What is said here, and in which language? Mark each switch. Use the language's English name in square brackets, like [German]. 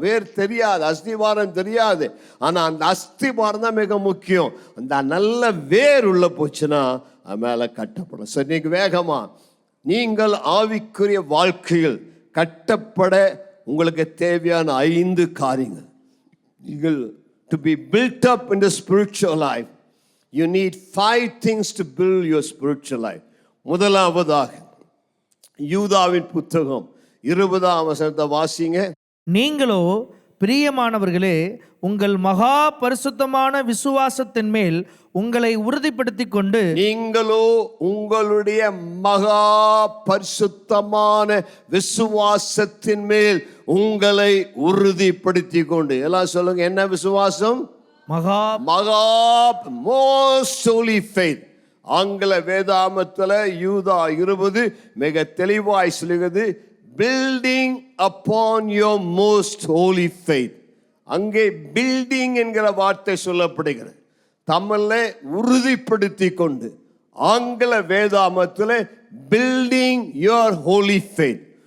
[Tamil] வேர் தெரியாது, அஸ்திபாரம் தெரியாது. ஆனால் அந்த அஸ்திபாரம் தான் மிக முக்கியம். அந்த நல்ல வேர் உள்ள போச்சுன்னா அது மேலே கட்டப்படும். சரி, இன்னைக்கு வேகமா நீங்கள் ஆவிக்குரிய வாழ்க்கையில் கட்டப்பட உங்களுக்கு தேவையான 5 காரியங்கள். [English] நீங்கள் to be built up in the spiritual life, you need 5 things to build your spiritual life. [Tamil] முதலாவதாக யூதாவின் புத்தகம் 20 வாசிங்க. நீங்களோ பிரியமானவர்களே, உங்கள் மகா பரிசுத்தமான விசுவாசத்தின் மேல் உங்களை உறுதிப்படுத்திக் கொண்டு, நீங்களோ உங்களுடைய மகா பரிசுத்தமான விசுவாசத்தின் மேல் உங்களை உறுதிப்படுத்திக் கொண்டு. எல்லாம் சொல்லுங்க, என்ன விசுவாசம்? [English] மகா most holy faith. [Tamil] ஆங்கில வேதாமத்துல யூதா 20 மிக தெளிவாய் சொல்லுகிறது, building upon your most holy faith. அங்கே பில்டிங் என்கிற வார்த்தை சொல்லப்படுகிறது. தமிழ்ல உறுதிப்படுத்தி கொண்டு, ஆங்கில வேதாமத்தில் பில்டிங் யுவர் ஹோலி ஃபெய்த்.